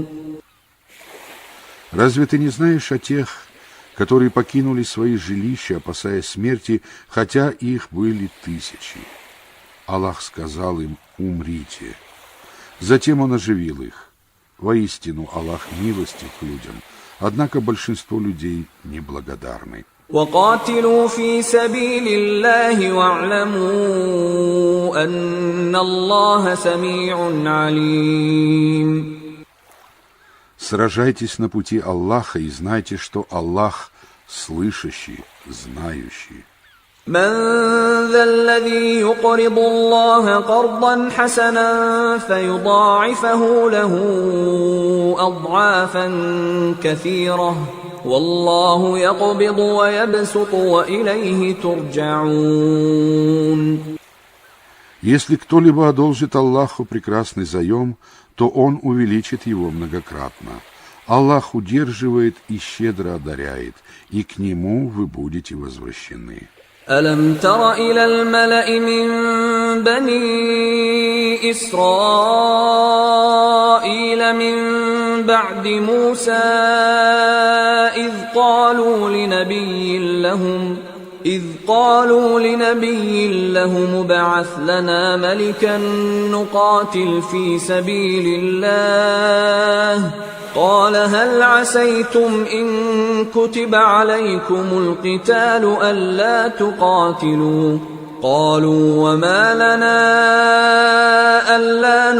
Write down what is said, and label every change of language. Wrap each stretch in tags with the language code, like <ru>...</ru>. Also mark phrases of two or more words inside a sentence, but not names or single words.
<ru>Разве ты не знаешь о тех, которые покинули свои жилища, опасаясь смерти, хотя их были 1000? Аллах сказал им: умрите. Затем Он оживил их. Воистину, Аллах милостив к людям, однако большинство людей неблагодарны.</ru> <ar>وقاتلوا في سبيل الله واعلموا أن الله سميع عليم.</ar> <ru>Сражайтесь на пути Аллаха и знайте, что Аллах слышащий, знающий.</ru> <ar>من ذا الذي يقرض الله قرضا حسنا فيضاعفه له أضعافا كثيرة والله يقبض ويبسط وإليه ترجعون.</ar> <ru>Если кто-либо одолжит Аллаху прекрасный заем, то Он увеличит его многократно. Аллах удерживает и щедро одаряет, и к Нему вы будете возвращены.</ru> <ar>ألم تر إلى الملأ من بني إسرائيل من بعد موسى إذ قالوا لنبي لهم ابعث لنا ملكا نقاتل في سبيل الله قال هل عسيتم إن كتب عليكم القتال ألا تقاتلوا قالوا وما لنا ألا</ar>